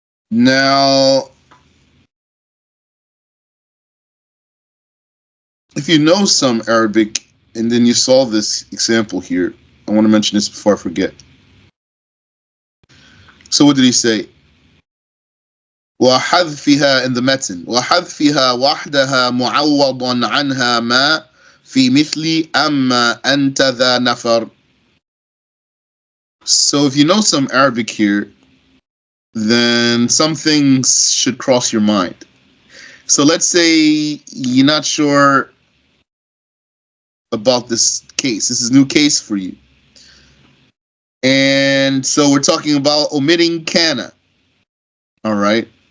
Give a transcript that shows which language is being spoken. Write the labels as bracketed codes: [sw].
[en] Now, if you know some Arabic and then you saw this example here, I want to mention this before I forget. So what did he say? [ar] وحذفها [en] in the [ar] متن وحذفها وحدها معوض عنها ما في مثل أما أنت ذا نفر. [en] So if you know some Arabic here, then some things should cross your mind. So let's say you're not sure about this case. This is a new case for you. And so we're talking about omitting Kaana. All right.